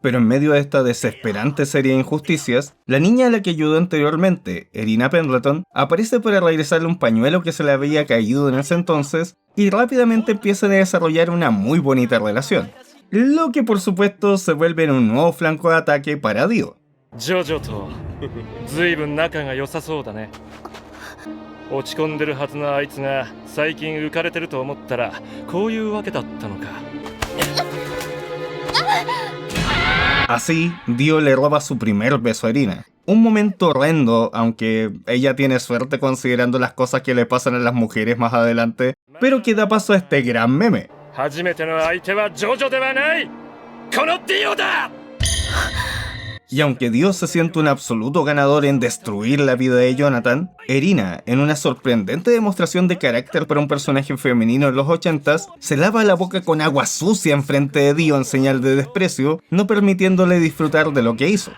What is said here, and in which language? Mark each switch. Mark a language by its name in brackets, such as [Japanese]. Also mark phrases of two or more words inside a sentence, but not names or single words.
[Spanish] Pero en medio de esta desesperante serie de injusticias, la niña a la que ayudó anteriormente, Irina Pendleton, aparece para regresarle un pañuelo que se le había caído en ese entonces y rápidamente empiezan a desarrollar una muy bonita relación. Lo que por supuesto se vuelve en un nuevo flanco de ataque para Dio. [Japanese] ジョジョと随分仲が良さそうだね。落ち込んでるはずのあいつが最近浮かれてると思ったらこういうわけだったのか。 [Spanish] Así, Dio le roba su primer beso a Irina. Un momento horrendo, aunque ella tiene suerte considerando las cosas que le pasan a las mujeres más adelante, pero que da paso a este gran meme. [Japanese] 初めての相手はジョジョではない。このディオだ。 [Spanish] Y aunque Dio se siente un absoluto ganador en destruir la vida de Jonathan, Irina, en una sorprendente demostración de carácter para un personaje femenino en los 80s, se lava la boca con agua sucia en frente de Dio en señal de desprecio, no permitiéndole disfrutar de lo que hizo.